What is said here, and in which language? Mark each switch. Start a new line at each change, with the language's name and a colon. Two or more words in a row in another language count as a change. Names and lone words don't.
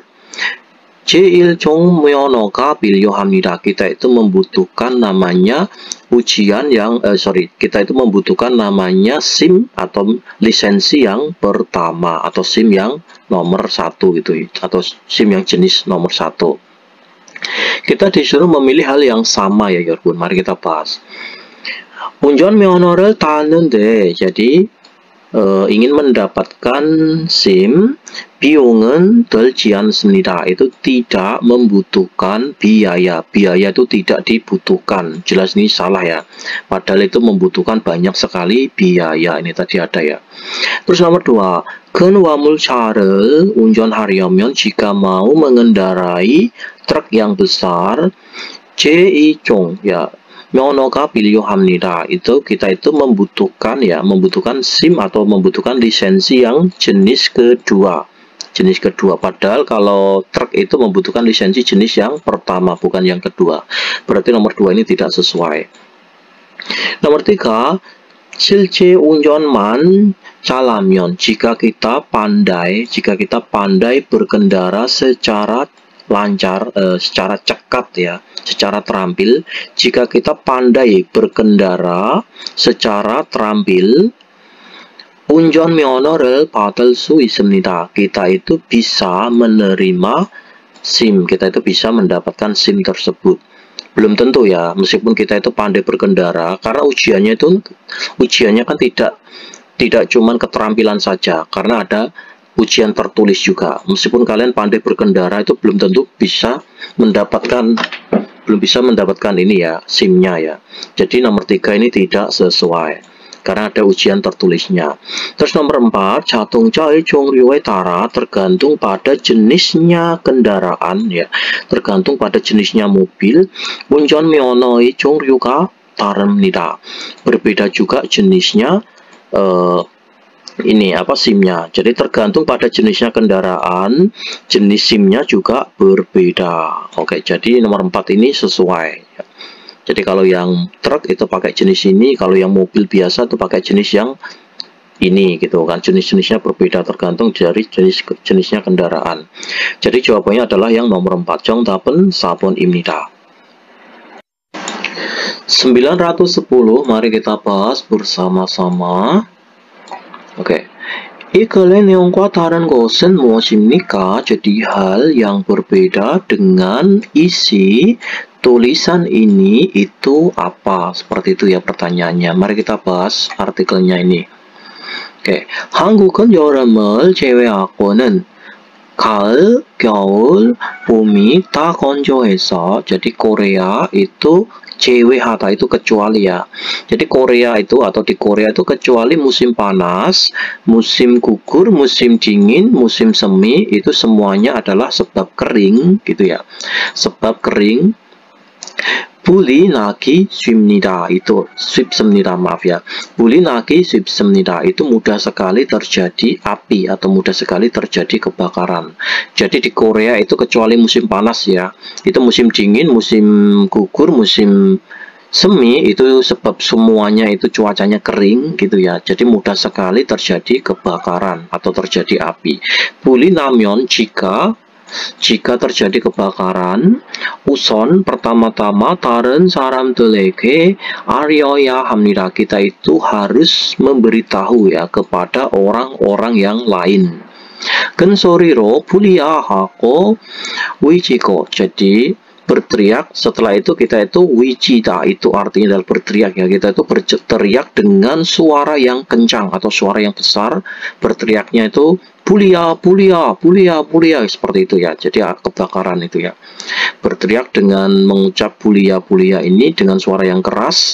Korean: 제1종 면허가 필요합니다.
Indonesian: Kita itu membutuhkan namanya ujian yang kita itu membutuhkan namanya SIM atau lisensi yang pertama atau SIM yang nomor 1 gitu, atau SIM yang jenis nomor 1. Kita disuruh memilih hal yang sama ya 여러분. Mari kita bahas.
Korean: 운전면허를 땄는데,
Indonesian: jadi ingin mendapatkan SIM,
Korean: 비용은 들지 않습니다.
Indonesian: Itu tidak membutuhkan biaya. Biaya itu tidak dibutuhkan. Jelas ini salah ya. Padahal itu membutuhkan banyak sekali biaya. Ini tadi ada ya. Terus nomor 2,
Korean: 근화물차를 운전하려면,
Indonesian: jika mau mengendarai truk yang besar,
Korean: 제2종 ya, 면허가 필요합니다.
Indonesian: Itu kita itu membutuhkan ya, membutuhkan SIM atau membutuhkan lisensi yang jenis kedua. Jenis kedua. Padahal kalau truk itu membutuhkan lisensi jenis yang pertama, bukan yang kedua. Berarti nomor 2 ini tidak sesuai. Nomor 3,
Korean: 실제 운전만 잘하면,
Indonesian: jika kita pandai berkendara secara lancar, secara cekat ya, secara terampil. Jika kita pandai berkendara secara terampil,
Korean: 운전면허를 받을 수 있습니다.
Indonesian: Kita itu bisa menerima SIM, kita itu bisa mendapatkan SIM tersebut. Belum tentu ya, meskipun kita itu pandai berkendara, karena ujiannya kan tidak cuman keterampilan saja, karena ada ujian tertulis juga. Meskipun kalian pandai berkendara, itu belum tentu bisa mendapatkan ini ya, SIM-nya ya. Jadi nomor 3 ini tidak sesuai karena ada ujian tertulisnya. Terus nomor 4,
Korean: 자동차의 종류에 따라,
Indonesian: tergantung pada jenisnya kendaraan ya, tergantung pada jenisnya mobil.
Korean: 운전면허의 종류가 다릅니다.
Indonesian: Berbeda juga jenisnya ini apa SIM-nya. Jadi tergantung pada jenisnya kendaraan, jenis SIM-nya juga berbeda. Oke, jadi nomor 4 ini sesuai. Jadi kalau yang truk itu pakai jenis ini, kalau yang mobil biasa itu pakai jenis yang ini gitu kan. Jenis-jenisnya berbeda tergantung dari jenisnya kendaraan. Jadi jawabannya adalah yang nomor 4.
Korean: 정답은 4번입니다. 910,
Indonesian: mari kita bahas bersama-sama. Oke.
Korean: 이 글의 내용과 다른 것은 무엇입니까?
Indonesian: Jadi hal yang berbeda dengan isi tulisan ini itu apa? Seperti itu ya pertanyaannya. Mari kita bahas artikelnya ini. Oke.
Korean: 한국은 여름을 제외하고는 가을, 겨울, 봄이 다 건조해서,
Indonesian: jadi Korea itu 제외하다 itu kecuali ya. Jadi Korea itu atau di Korea itu kecuali musim panas, musim gugur, musim dingin, musim semi, itu semuanya adalah sebab kering gitu ya. Sebab kering.
Korean: 불이 나기 쉽니다.
Indonesian: Itu 쉽습니다, maaf ya.
Korean: 불이 나기 쉽습니다.
Indonesian: Itu mudah sekali terjadi api atau mudah sekali terjadi kebakaran. Jadi di Korea itu kecuali musim panas ya, itu musim dingin, musim gugur, musim semi itu sebab semuanya itu cuacanya kering gitu ya. Jadi mudah sekali terjadi kebakaran atau terjadi api.
Korean: 불이 나면
Indonesian: jika terjadi kebakaran, uson pertama-tama
Korean: da른 사람들에게 알려야 합니다.
Indonesian: Kita itu harus memberitahu ya kepada orang-orang yang lain.
Korean: 큰 소리로 불이야 하고 외치고.
Indonesian: Jadi berteriak, setelah itu kita itu wijita, itu artinya adalah berteriak ya, kita itu berteriak dengan suara yang kencang atau suara yang besar, berteriaknya itu bulia, bulia, bulia, bulia, seperti itu ya. Jadi kebakaran itu ya, berteriak dengan mengucap bulia, bulia ini dengan suara yang keras.